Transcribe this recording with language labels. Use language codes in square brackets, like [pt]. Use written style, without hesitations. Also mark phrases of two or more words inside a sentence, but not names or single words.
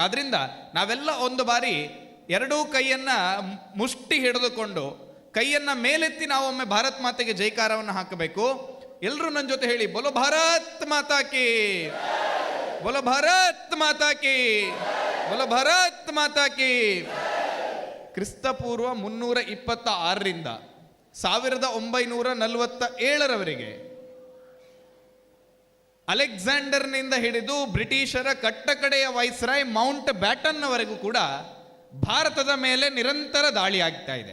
[kn] ಆದ್ದರಿಂದ ನಾವೆಲ್ಲ ಒಂದು ಬಾರಿ ಎರಡೂ ಕೈಯನ್ನು ಮುಷ್ಟಿ ಹಿಡಿದುಕೊಂಡು ಕೈಯನ್ನು ಮೇಲೆತ್ತಿ ನಾವೊಮ್ಮೆ ಭಾರತ್ ಮಾತೆಗೆ ಜೈಕಾರವನ್ನು ಹಾಕಬೇಕು. ಎಲ್ಲರೂ ನನ್ನ ಜೊತೆ ಹೇಳಿ, [hi] बोलो भारत माता की, बोलो भारत माता की, बोलो भारत माता की. [kn] ಕ್ರಿಸ್ತಪೂರ್ವ 326ರಿಂದ 1947ರವರೆಗೆ ಅಲೆಕ್ಸಾಂಡರ್ನಿಂದ ಹಿಡಿದು ಬ್ರಿಟಿಷರ ಕಟ್ಟಕಡೆಯ ವೈಸ್ರಾಯ್ ಮೌಂಟ್ ಬ್ಯಾಟನ್ನವರೆಗೂ ಕೂಡ ಭಾರತದ ಮೇಲೆ ನಿರಂತರ ದಾಳಿ ಆಗ್ತಾ ಇದೆ.